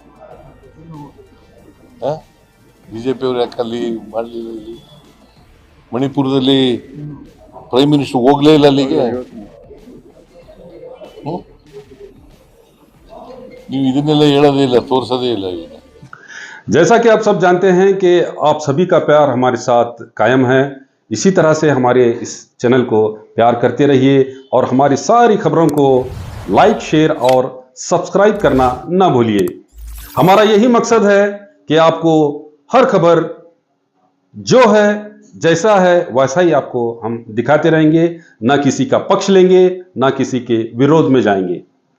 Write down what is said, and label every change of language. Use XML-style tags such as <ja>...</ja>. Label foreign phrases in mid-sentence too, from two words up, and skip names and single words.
<kn>ಬಿಜೆಪಿಯವರು ಯಾಕೆ ಅಲ್ಲಿ ಮಾಡಲಿಲ್ಲ? ಇಲ್ಲಿ ಮಣಿಪುರದಲ್ಲಿ</kn> <en>prime minister</en> <kn>ಹೋಗ್ಲೇ ಇಲ್ಲ ಅಲ್ಲಿಗೆ. ನೀವು ಇದನ್ನೆಲ್ಲ ಹೇಳೋದೇ ಇಲ್ಲ, ತೋರಿಸೋದೇ ಇಲ್ಲ ಇವನ್ನ.</kn> <hi>जैसा कि आप सब जानते हैं कि आप सभी का प्यार हमारे साथ कायम है, इसी तरह से हमारे इस चैनल को प्यार करते रहिए और हमारी सारी खबरों को लाइक, शेयर और सब्सक्राइब करना ना भूलिए। हमारा यही मकसद है कि आपको हर खबर जो है जैसा है वैसा ही आपको हम दिखाते रहेंगे, ना किसी का पक्ष लेंगे, ना किसी के विरोध में जाएंगे।</hi>